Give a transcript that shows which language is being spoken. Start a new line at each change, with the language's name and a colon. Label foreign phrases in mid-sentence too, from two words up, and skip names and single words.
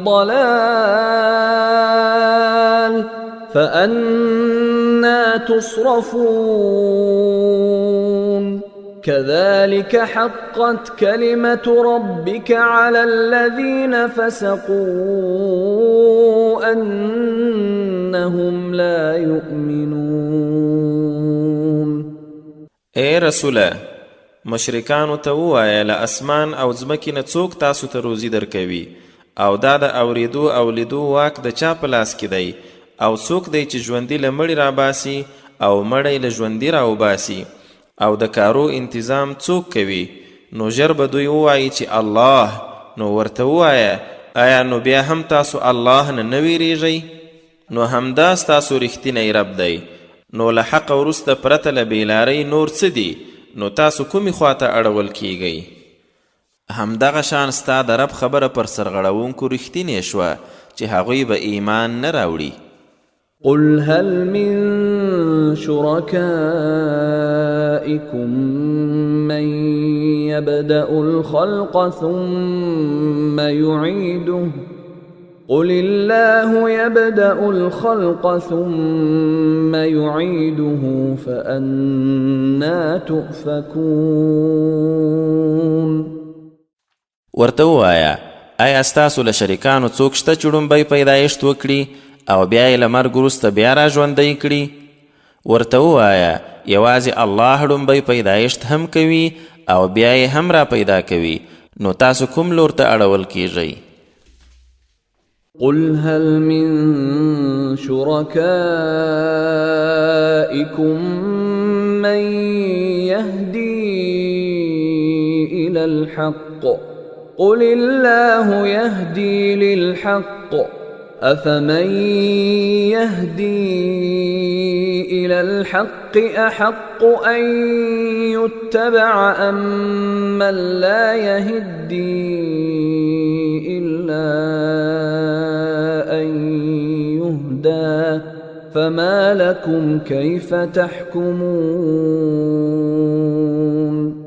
Arabic: الضلال فأنى تصرفون كذلك حقت كلمة ربك على الذين فسقوا أنهم لا يؤمنون.
Pashto: اے رسوله مشرکانو ته ووایه له اسمان او ځمکې نه څوک تاسو ته روزي درکوي او دا د اوریدو او لیدو واک د چا په لاس کې دی او څوک دی چې ژوندي له مړي راباسي او مړی له ژوندي راوباسي او د کارو انتظام څوک کوي. نو ژر به دوی ووایي چې الله. نو ورته ووایه آیا نو بیا هم تاسو الله نه ویریږئ؟ نو همدا ستاسو رښتینی رب دی. نو له حق وروسته پرته له بېلارۍ نور څه دي؟ نو تاسو کومې خواته اړول کیږئ؟ همدغه شان ستا د رب خبره پر سرغړونکو رښتینې شوه چې هغوی به ایمان نه راوړي.
Arabic: قل هل من شركائكم من يبدأ الخلق ثم يعيده قل الله يبدأ الخلق ثم يعيده فأنا تؤفكون.
Pashto: ورته ووایه آیا ستاسو له شریکانو څوک شته چې ړومبی پیدایښت وکړي او بیا یې له مرګ وروسته بیا را ژوندی کړي؟ ورته ووایه یوازې الله ړومبی پیدایښت هم کوي او بیا یې هم را پیدا کوي، نو تاسو کوم لور ته اړول کیږئ؟
Arabic: قل هل من شركائكم من يهدي إلى الحق قل الله يهدي للحق أفمن يهدي إلى الحق أحق أن يتبع أم من لا يهدي إلا أن يهدى فما لكم كيف تحكمون.